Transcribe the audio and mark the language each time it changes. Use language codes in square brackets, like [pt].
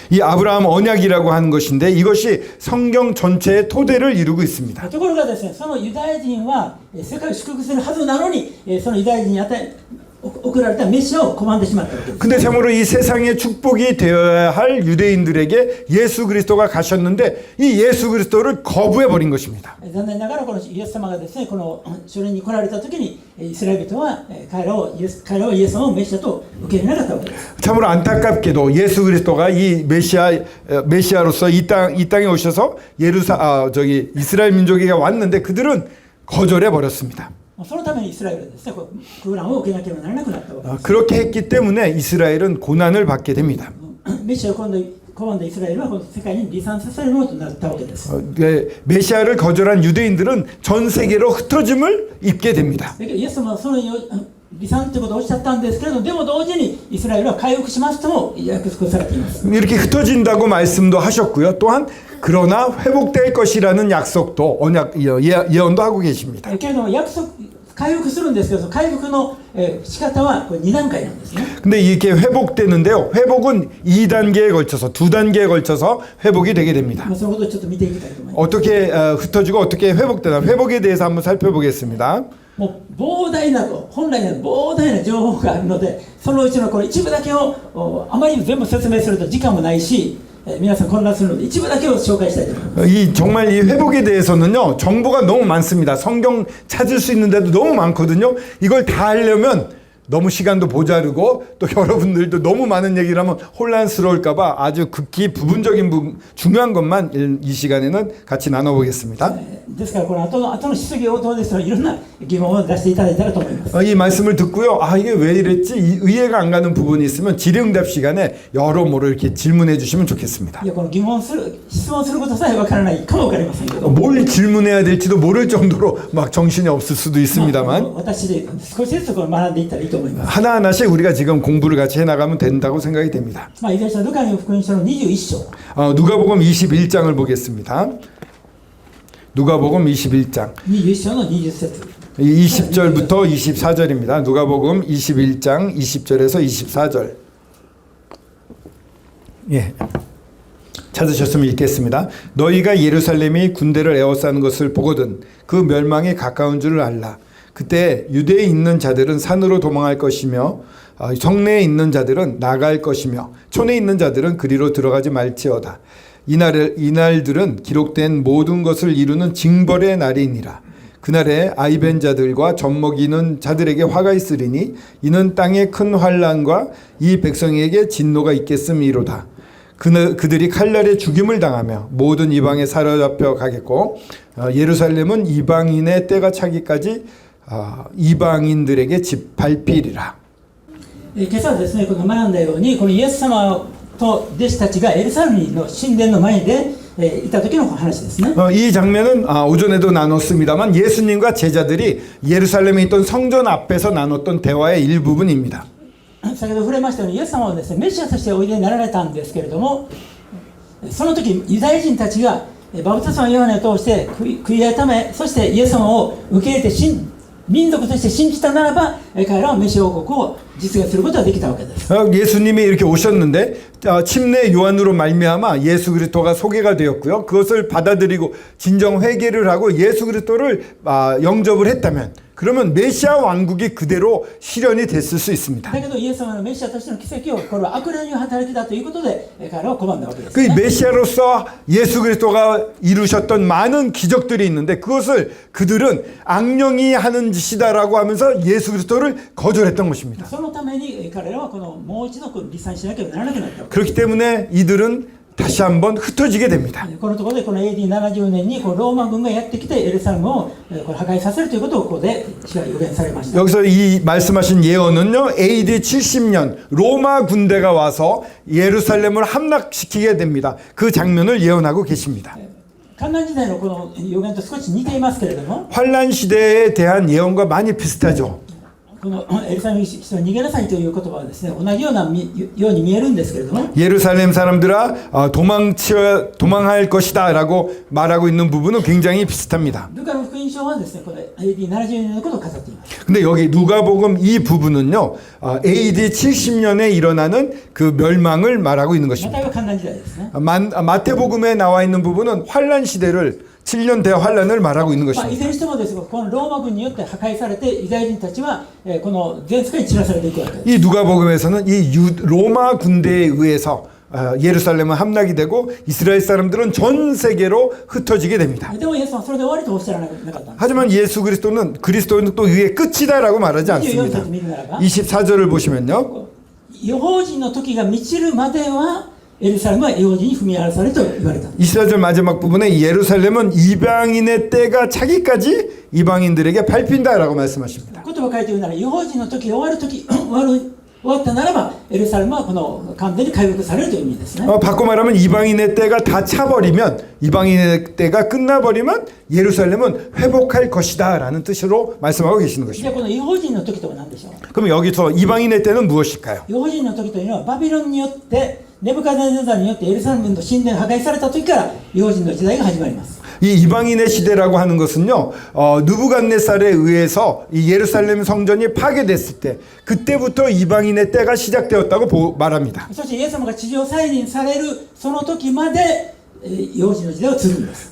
[ko] 이 아브라함 언약이라고 하는 것인데 이것이 성경 전체의 토대를 이루고 있습니다. [ja] ところがですね、そのユダヤ人は世界を祝福するはずなのに、そのユダヤ人に送られたメシアを拒んでしまったわけです。 [ko] 근데 참으로 이 세상의 축복이 되어야 할 유대인들에게 예수 그리스도가 가셨는데 이 예수 그리스도를 거부해 버린 것입니다. [ja] 残念ながらこのイエス様がですね、このそれに来られた時にイスラエル人は彼らはイエス様をメシアと受け入れなかったわけです。 [ko] 참으로 안타깝게도 예수 그리스도가 이 메시아로서 이 땅에 오셔서 이스라엘 민족에게 왔는데 그들은 거절해 버렸습니다. [ja] そのためにイスラエルはですね、苦難を受けなければならなくなったわけです。 [ko] 그렇게 했기 때문에 이스라엘은 고난을 받게 됩니다. [ja] メシアを拒んだイスラエルはこの世界に離散させるものとなったわけです。 [ko] 메시아를 거절한 유대인들은 전 세계로 흩어짐을 입게 됩니다. [ja] だけどイエス様はその離散ということをおっしゃったんですけれど、でも同時にイスラエルは回復しますとも約束されています。 [ko] 이렇게 흩어진다고 말씀도 하셨고요. 또한 그러나 회복될 것이라는 약속도 예언도 하고 계십니다. [ja] けれども回復するんですけど、回復の仕方はこれ2段階なんですね。 [ko] 근데 이렇게 회복되는데요. 회복은 2단계에 걸쳐서 2단계에 걸쳐서 회복이 되게 됩니다. [ja] そのことをちょっと見ていきたいと思います。 [ko] 어떻게 흩어지고 어떻게 회복되나 회복에 대해서 한번 살펴보겠습니다. [ja] もう膨大な本来の膨大な情報があるので、そのうちのこれ一部だけをあまり全部説明すると時間もないし、皆さん混乱するので一部だけを紹介したいと思います。 [ko] 정말 이 회복에 대해서는요 정보가 너무 많습니다. 성경 찾을 수 있는데도 너무 많거든요. 이걸 다 하려면 너무 시간도 모자르고 또 여러분들도 너무 많은 얘기를 하면 혼란스러울까봐 아주 극히 부분적인 중요한 것만 이 시간에는 같이 나눠보겠습니다. [ja] ですからこの後の質疑応答ですからいろんな疑問を出していただいたらと思います。 [ko] 이 말씀을 듣고요. 이게 왜 이랬지? 이해가 안 가는 부분이 있으면 질의응답 시간에 여러모로 이렇게 질문해 주시면 좋겠습니다. [ja] いやこの質問することさえわからないかもわかりませんけど、 [ko] 뭘 질문해야 될지도 모를 정도로 막 정신이 없을 수도 있습니다만 [ja] 私で少しずつこれ学んでいったらいいと思います。 [ko] 하나하나씩 우리가 지금 공부를 같이 해나가면 된다고 생각이 됩니다. [ja] いずれにしろルカの福音書の21章 [ko] 누가복음 21장을 보겠습니다. 누가복음 21장 [ja] 21章の20節 [ko] 20절부터 24절입니다. 누가복음 21장 20절에서 24절. 예. 찾으셨으면 읽겠습니다. 너희가 예루살렘이 군대를 에워싸는 것을 보거든 그 멸망이 가까운 줄을 알라. 그때 유대에 있는 자들은 산으로 도망할 것이며 성내에 있는 자들은 나갈 것이며 촌에 있는 자들은 그리로 들어가지 말지어다. 이날들은 기록된 모든 것을 이루는 징벌의 날이니라. 그날에 아이벤 자들과 젖먹이는 자들에게 화가 있으리니 이는 땅에 큰 환난과 이 백성에게 진노가 있겠음이로다. 그들이 칼날에 죽임을 당하며 모든 이방에 사로잡혀 가겠고 예루살렘은 이방인의 때가 차기까지 이방인들에게 밟히리라. [ja] 今朝はですね、この学んだようにこのイエス様と弟子たちがエルサレムの神殿の前でいた時の話ですね。 [ko] 이 장면은 오전에도 나눴습니다만 예수님과 제자들이 예루살렘에 있던 성전 앞에서 나눴던 대화의 일부분입니다. [ja] 先ほど触れましたようにイエス様はですねメシアとしておいでになられたんですけれども、その時ユダヤ人たちがバプテスマヨハネを通して悔い改め、そしてイエス様を受け入れて民族として信じたならば、彼らはメシア王国を実現することができたわけです。 [ko] 예수님이 이렇게 오셨는데 침례 요한으로 말미암아 예수 그리스도가 소개가 되었고요. 그것을 받아들이고 진정 회개를 하고 예수 그리스도를 영접을 했다면 그러면 메시아 왕국이 그대로 실현이 됐을 수 있습니다. [ja] だけどイエス様のメシアとしての奇跡をこれは悪霊による働きだということで彼らを拒んだわけです、 [ko] 그 메시아로서 예수 그리스도가 이루셨던 많은 기적들이 있는데 그것을 그들은 악령이 하는 짓이다라고 하면서 예수 그리스도를 거절했던 것입니다. [ja] そのために彼らはもう一度離散しなければならなくなった。 [ko] 그렇기 때문에 이들은 다시 한번 흩어지게 됩니다. [ja] このところでこの AD70 年にローマ軍がやってきてエルサレムを破壊させるということをここで予言されました。 [ko] 여기서 이 말씀하신 예언은요, AD 70년 로마 군대가 와서 예루살렘을 함락시키게 됩니다. 그 장면을 예언하고 계십니다. [ja] 観覧時代のこの予言と少し似ていますけれども、 [ko] 환란 시대에 대한 예언과 많이 비슷하죠. [ja] このエルサレムの人は逃げなさいという言葉はですね、同じように見えるんですけれども、 [ko] 예루살렘 사람들아 도망할 것이다라고 말하고 있는 부분은 굉장히 비슷합니다. [ja] ルカの福音書はですね、これ AD70 年のことを語っています。 [ko] 근데 여기 누가복음 이 부분은요, AD 70년에 일어나는 그 멸망을 말하고 있는 [ja] マ [ko] 것입니다. [ja] タイは観覧時代ですね。 [ko] 마태복음에 나와 있는 부분은 환란 시대를 7년 대환란을 말하고 있는 [ja] い [ko] 것입니다. [ja] ずれにしてもですが、このローマ軍によって破壊されてユダヤ人たちはこの全世界に散らされていくわけです。 [ko] 이 누가복음에서는 이 로마 군대에 의해서 예루살렘은 함락이 되고 이스라엘 사람들은 전 세계로 흩어지게 됩니다. [ja] でもイエスはそれで終わりとおっしゃらなかったんです。 [ko] 하지만 예수 그리스도는 또 이게 끝이다라고 말하지 [ja] 24 [ko] 않습니다. [ja] 節見るならば、 [ko] 24절을 보시면요. [ja] 異邦人の時が満ちるまではエルサレムは異邦人に踏み荒らされと言われた。 [ko] 24절 마지막 부분에 예루살렘은 이방인의 때가 차기까지 이방인들에게 밟힌다라고 말씀하십니다. [ja] 言葉を書いて言うなら、異邦人の時が終わったならばエルサレムはこの完全に回復されるという意味ですね。 [ko] 바꿔 말하면 이방인의 때가 다 차버리면 이방인의 때가 끝나버리면 예루살렘은 회복할 것이다라는 뜻으로 말씀하고 계시는 [ja] じゃあ [ko] 것입니다. [ja] この異邦人の時とは何でしょう。 [ko] 그럼 여기서 이방인의 때는 무엇일까요? [ja] 異邦人の時というのはバビロンによってネブカデネザルによってエルサレムの神殿が破壊された時から異邦人の時代が始まります。 [ko] 이 이방인의 시대라고 하는 것은요, 느부갓네살에 의해서 이 예루살렘 성전이 파괴됐을 때 그때부터 이방인의 때가 시작되었다고 말합니다. [ja] そしてイエス様が地上再臨されるその時まで異邦人の時代を続くんです。